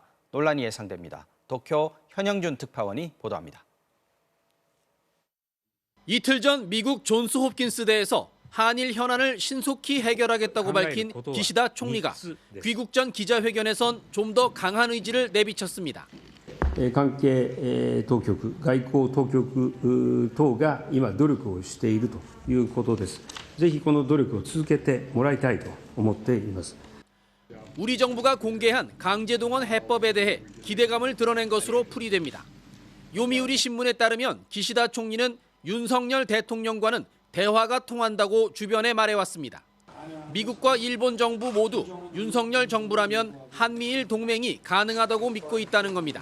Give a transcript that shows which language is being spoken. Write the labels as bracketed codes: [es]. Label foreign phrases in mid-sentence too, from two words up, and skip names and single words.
[ko] 논란이 예상됩니다. 도쿄 현영준 특파원이 보도합니다. 이틀 전 미국 존스 홉킨스대에서 한일 현안을 신속히 해결하겠다고 밝힌 기시다 총리가 귀국 전 기자회견에선 좀 더 강한 의지를 내비쳤습니다. [ja] 関係当局、外交当局等が今努力をしているということです。ぜひこの努力を続けてもらいたいと思っています。 [ko] 우리 정부가 공개한 강제동원 해법에 대해 기대감을 드러낸 것으로 풀이됩니다. 요미우리 신문에 따르면 기시다 총리는 윤석열 대통령과는 대화가 통한다고 주변에 말해왔습니다. 미국과 일본 정부 모두 윤석열 정부라면 한미일 동맹이 가능하다고 믿고 있다는 겁니다.